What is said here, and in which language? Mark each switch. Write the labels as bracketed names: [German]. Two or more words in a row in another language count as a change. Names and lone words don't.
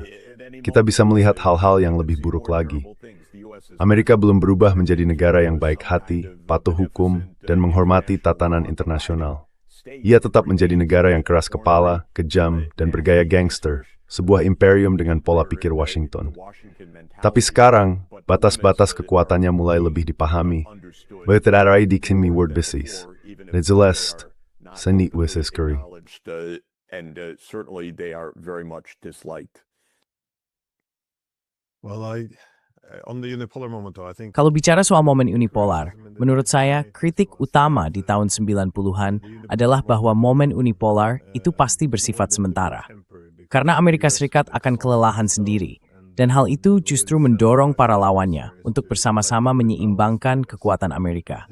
[Indonesian] Kita bisa melihat hal-hal yang lebih buruk lagi. Amerika belum berubah menjadi negara yang baik hati, patuh hukum, dan menghormati tatanan internasional. Ia tetap menjadi negara yang keras kepala, kejam, dan bergaya gangster, sebuah imperium dengan pola pikir Washington. Tapi sekarang, batas-batas kekuatannya mulai lebih dipahami. Berterai di kimi word basis. Nezelest, seni weseskeri. [English] And certainly they are very much disliked. Well, on the unipolar moment, though, I think [Indonesian] Kalau bicara soal momen unipolar, menurut saya kritik utama di tahun 90-an adalah bahwa momen unipolar itu pasti bersifat sementara. Karena Amerika Serikat akan kelelahan sendiri, dan hal itu justru mendorong para lawannya untuk bersama-sama menyeimbangkan kekuatan Amerika.